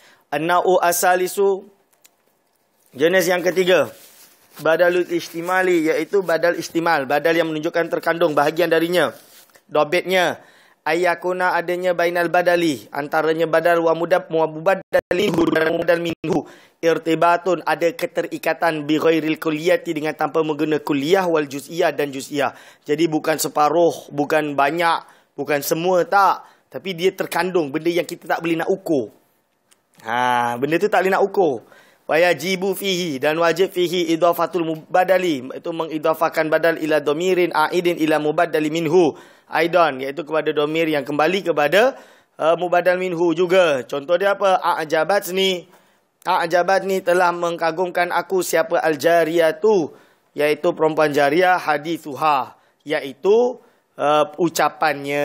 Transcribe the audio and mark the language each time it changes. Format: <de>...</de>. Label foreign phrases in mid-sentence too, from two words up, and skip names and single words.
<ar>An-naw'u asalisu,</ar> <ms>jenis yang ketiga,</ms> <ar>badalul istimali,</ar> <ms>iaitu</ms> <ar>badal istimal,</ar> <ms>badal yang menunjukkan terkandung bahagian darinya. Dobitnya ayakuna, adanya</ms> <ar>bainal badali,</ar> <ms>antaranya</ms> <ar>badal wa mubaddal minhu irtibatun,</ar> <ms>ada keterikatan</ms> <ar>bi ghairil kulliyati,</ar> <ms>dengan tanpa menggunakan kulliyah,</ms> <ar>wal juz'iyah</ar> <ms>dan juz'iyah. Jadi bukan separuh, bukan banyak, bukan semua, tak, tapi dia terkandung benda yang kita tak boleh nak ukur. Benda tu tak boleh nak ukur.</ms> <ar>Wajibu fihi,</ar> <ms>dan</ms> <ar>wajib fihi idafatul mubadali,</ar> <ms>itu mengidafakan</ms> <ar>badal ila domirin aidin ila mubaddali minhu aidan,</ar> <ms>iaitu kepada domir yang kembali kepada mubadal minhu juga. Contoh dia apa? A'jabatni telah mengkagumkan aku, siapa?</ms> <ar>Al-jariyatu,</ar> <ms>iaitu perempuan jariyah, hadithuha, iaitu ucapannya.</ms>